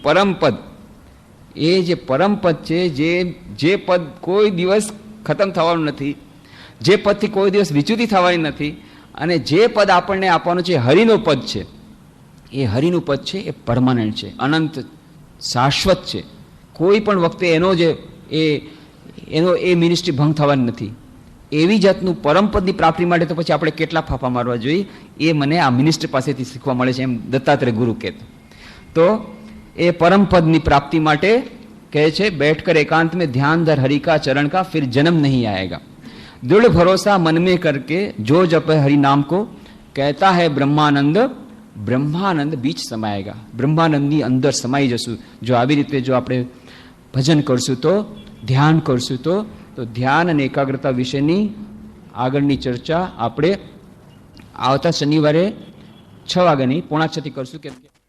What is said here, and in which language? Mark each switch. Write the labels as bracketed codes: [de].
[gu] પરમપદ, એ જે પરમપદ છે, જે પદ કોઈ દિવસ ખતમ થવાનું નથી, જે પદથી કોઈ દિવસ વિચ્યુતિ થવાની નથી, અને જે પદ આપણને આપવાનું છે હરિનું પદ છે, એ હરિનું પદ છે, એ પરમાનન્ટ છે, અનંત શાશ્વત છે. કોઈ પણ વખતે એનો એ મિનિસ્ટ્રી ભંગ થવાની નથી. એવી જાતનું પરમપદની પ્રાપ્તિ માટે તો પછી આપણે કેટલા ફાફા મારવા જોઈએ એ મને આ મિનિસ્ટર પાસેથી શીખવા મળે છે, એમ દત્તાત્રેય ગુરુ કહેતા. તો એ પરમપદની પ્રાપ્તિ માટે કહે છે [hi] बैठ कर एकांत में ध्यान धर हरि का चरण का फिर जन्म नहीं आएगा. दृढ़ भरोसा मन में करके जो जपे हरि नाम को कहता है ब्रह्मानंद, બ્રહ્માનંદ બીચ સમાયેગા. [gu] બ્રહ્માનંદની અંદર સમાઈ જશું જો આવી રીતે જો આપણે ભજન કરશું, તો ધ્યાન કરશું, તો ધ્યાન અને એકાગ્રતા વિશેની આગળની ચર્ચા આપણે આવતા શનિવારે 6 વાગ્યાની 5:45 કરશું.